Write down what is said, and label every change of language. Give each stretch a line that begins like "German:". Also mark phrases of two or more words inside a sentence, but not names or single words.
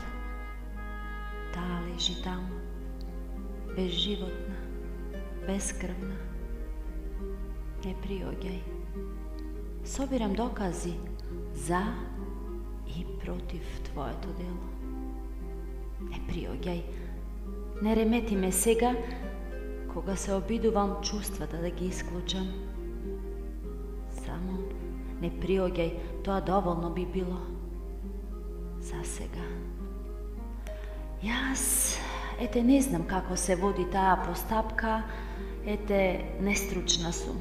Macedonian: Та лежи тамо, безживотна, бескрвна. Не приоѓај. Собирам докази за и против твоје то дело. Не приоѓај. Не ремети ме сега, кога се обидувам чувствата да ги исклучам. Само не приоѓај, тоа доволно би било. За сега. Јас, ете, не знам како се води таа постапка, ете, нестручна сум.